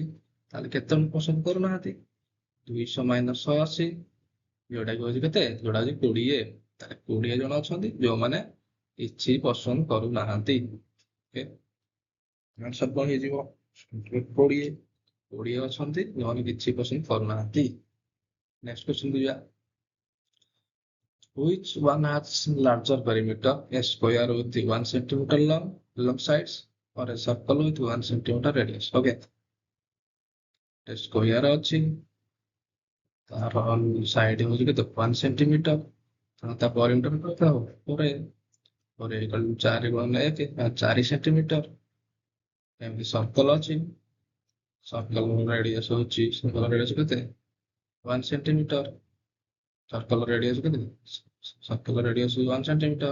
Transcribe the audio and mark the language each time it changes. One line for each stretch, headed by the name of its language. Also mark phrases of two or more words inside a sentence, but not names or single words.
Odia: ତାହେଲେ କେତେ ଜଣ ପସନ୍ଦ କରୁନାହାନ୍ତି? 200 ମାଇନସ 180, ଯୋଉଟା କି ହଉଛି କେତେ? ଯୋଉଟା ହଉଛି 20। ତାହେଲେ 20 ଜଣ ଅଛନ୍ତି ଯୋଉମାନେ କିଛି ପସନ୍ଦ କରୁନାହାନ୍ତି। ଓକେ, ଆନ୍ସର କଣ ହେଇଯିବ? କୋଡ଼ିଏ ଅଛନ୍ତି, ଯୋଉମାନେ କିଛି ପସନ୍ଦ କରୁନାହାନ୍ତି।
English: next question
Odia: କୁ ଯିବା।
English: Which one has larger perimeter, a square with 1 centimeter long sides or a circle with 1 centimeter radius?
Odia: Okay, square ଅଛି, ତାର ସାଇଡ ହଉଛି କେତେ 1 ସେଣ୍ଟିମିଟର, ତା ପରିମିଟର କେତେ ହବ 4 ଗୁଣନ 1 4 ସେଣ୍ଟିମିଟର। ଏମିତି ସର୍କଲ ଅଛି, ସର୍କଲ ରେଡିୟସ କେତେ 1 ସେଣ୍ଟିମିଟର, ସର୍କଲ ରେଡିୟସ କେତେ 1 ସେଣ୍ଟିମିଟର।